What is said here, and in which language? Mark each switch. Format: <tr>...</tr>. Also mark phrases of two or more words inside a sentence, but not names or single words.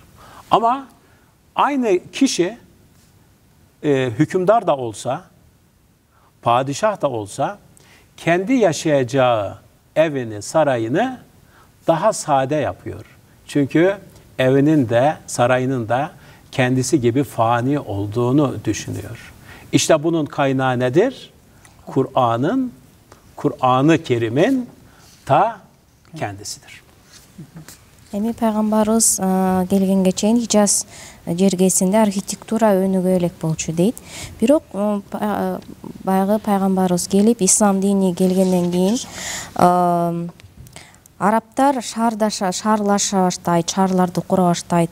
<tr>Ama aynı kişi hükümdar da olsa, padişah da olsa kendi yaşayacağı evini, sarayını daha sade yapıyor. Çünkü evinin de, sarayının da kendisi gibi fani olduğunu düşünüyor. İşte bunun kaynağı nedir? Kur'an-ı Kerim'in ta kendisidir.</tr> <ky>Эми пайгамбарыбыз келгенге чейин Hicaz жергесинде архитектура өнүгө элек болчу дейт. Бирок баягы пайгамбарыбыз келип, ислам дини келгенден кийин арабтар шаарлаша баштайт, шаарларды кура баштайт.</ky>